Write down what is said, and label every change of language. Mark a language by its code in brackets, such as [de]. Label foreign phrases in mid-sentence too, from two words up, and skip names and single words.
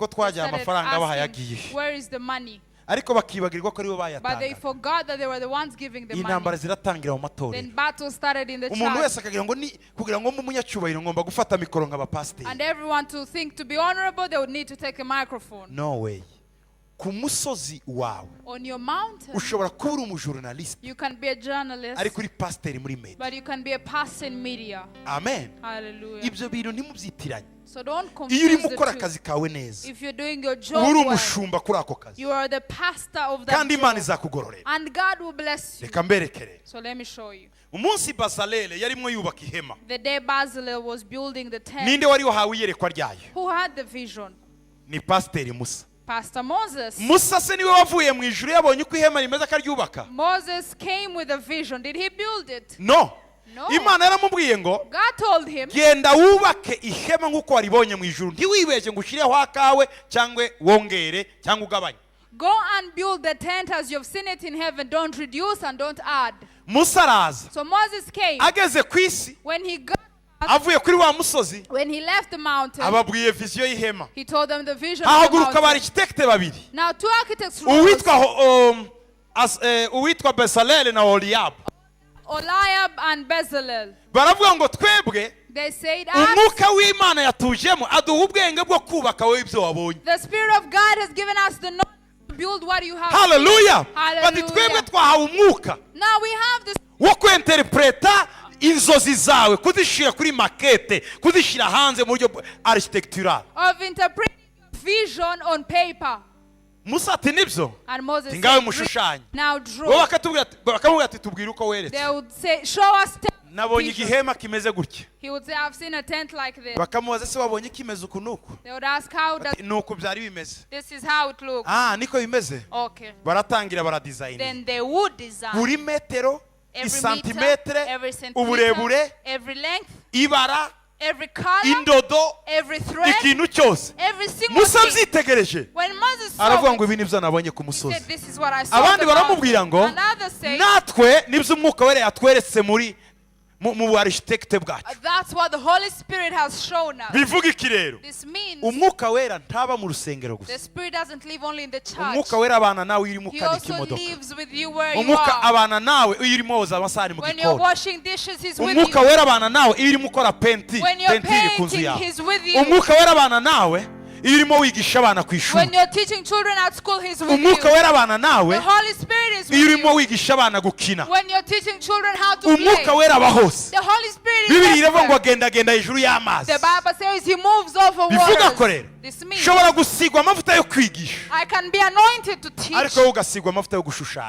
[en] they [rw] twajya [en] started [rw] amafaranga bahaye [en] asking, [rw] agiye [en] where is the money? [rw] ariko bakibagirwa ko aribo [en] But they [rw] bayatanga. [en] forgot that they were the ones giving the [rw] Intambara [en] money. [rw] ziratangira mu matorero [en] Then battle started in the [rw] umuntu [en] church. [rw] wese akagira ngo ni kugira ngo mbe umunyacyubahiro ngomba gufata mikoro nk'abapasiteri. [en] And everyone to think to be honorable, they would need to take a microphone. No way. [rw] Ku musozi wawe [en] On your mountain, [rw] ushobora kuba uri umujurnaliste [en] you can be a journalist, [rw] ariko uri pasiteri muri media. [en] but you can be a pastor in media. Amen. Hallelujah. [rw] Ibyo bintu ntimubyitiranye. [en] So don't [rw] Iyo [en] confuse [rw] urimo [en] the [rw] ukora [en] two. [rw] akazi kawe neza [en] If you're doing your [rw] uba [en] job [rw] uri [en] well, [rw] umushumba kuri ako kazi [en] you are the pastor of that [rw] kandi Imana [en] job. [rw] izakugororera. [en] And God will bless you. [rw] Reka mberekere. [en] So let me show you. [rw] Umunsi Bazaleli yarimo yubaka ihema. [en] The day Bezalel was building the tent, [rw] Ninde wari wahawe iyerekwa ryayo? [en] who had the vision? [rw] Ni pasiteri Musa. [en] Pastor Moses. [rw] Musa se niwe wavuye mu ijuru yabonye uko ihema rimeze akaryubaka? [en] Moses came with a vision. Did he build it? No. No. [rw] Imana yaramubwiye ngo [en] God told him, [rw] genda wubake ihema nk'uko waribonye mu ijuru ntiwibeshye ngo ushyireho akawe cyangwa wongere cyangwa ugabanye. [en] go and build the tent as you've seen it in heaven. Don't reduce and don't add. [rw] Musa araza [en] So Moses came. [rw] ageze ku isi [en] When he got, [rw] avuye kuri wa musozi [en] when he left the mountain, [rw] ababwiye viziyo y'ihema. [en] he told them the vision of the [rw] Hahaguruka [en] mountain. [rw] abarikitekite babiri [en] Now two architects rose, [rw] uwitwa Bezaleli na Oholiyabu [en] Oliab and Bezalel. [rw] baravuga ngo twebwe [en] They said, [rw] umwuka w'Imana yatujemo aduha ubwenge bwo kubaka wowe ibyo wabonye. [en] the Spirit of God has given us the knowledge to build what you have. Hallelujah. Hallelujah. [rw] Bati twebwe twahawe umwuka [en] Now we have the [rw] wo kwinterpreta inzozi zawe kuzishyira kuri makete kuzishyira hanze mu buryo architectural. [en] of interpreting vision on paper. [rw] Musa ati nibyo [en] And Moses [rw] tingawe [en] said, [rw] mushushanye [en] now [rw] wowe [en] draw. [rw] bakamubwira ati tubwire uko weretse. [en] They would say, show us [rw] Nabonye [en] vision. [rw] igihema kimeze gutya. [en] He would say, I've seen a tent like this. [rw] Bakamubaza se wabonye kimeze uku nuku? [en] They would ask, how does [rw] Nuku byari bimeze. [en] this is how it looks? [rw] Niko bimeze. [en] Okay. [rw] Baratangira baradizayini. [en] Then they would design [rw] Buri metero, [en] every meter, [rw] isantimetre, [en] every [rw] uburebure, [en] centimeter, every length, [rw] ibara, [en] every color, [rw] indodo, [en] every thread, [rw] ikintu cyose. [en] every single [rw] Musa [en] thing. [rw] byitegereje. [en] When Moses saw [rw] Aravuga ngo [en] it, [rw] ibi nibyo nabonye ku [en] he [rw] musozi. [en] said, this is what I saw. [rw] Abandi [en] on the [rw] baramubwira [en] mountain. [rw] ngo [en] And others say, [rw] natwe nibyo umwuka wera yatweretse muri mu architecte bwacu. [en] that's what the Holy Spirit has shown us. [rw] Bivuga iki rero? [en] This means [rw] Umwuka wera ntaba mu rusengero [en] the [rw] gusa. [en] Spirit doesn't live only in the church. [rw] Umwuka wera abana nawe urimo [en] He [rw] ukanika [en] also [rw] imodoka. [en] lives with you where you [rw] Umwuka [en] are. [rw] abana nawe iyo urimo woza amasahani mu [en] When you're [rw] gikoni. [en] washing dishes, He's with [rw] Umwuka [en] you. [rw] wera abana nawe iyo urimo ukora penti [en] When you're [rw] iri ku nzu [en] painting, [rw] yawe. [en] He's with you. [rw] Umwuka wera abana nawe iyo urimo wigisha abana ku ishuri. [en] When you're teaching children at school, He's with [rw] Umwuka [en] you. [rw] wera abana nawe [en] The Holy Spirit is [rw] iyo [en] with [rw] urimo [en] you. [rw] wigisha abana gukina. [en] When you're teaching children how to [rw] Umwuka [en] play, [rw] wera aba hose. [en] the Holy Spirit [rw] Bibiri [en] is [rw] iravuga ngo [en] everywhere. [rw] agenda hejuru y'amazi. [en] The Bible says He moves over [rw] Bivuga ko [en] waters. [rw] rero [en] This means [rw] ushobora gusigwa amavuta yo kwigisha [en] I can be anointed to teach, [rw] ariko wowe ugasigwa amavuta yo gushushanya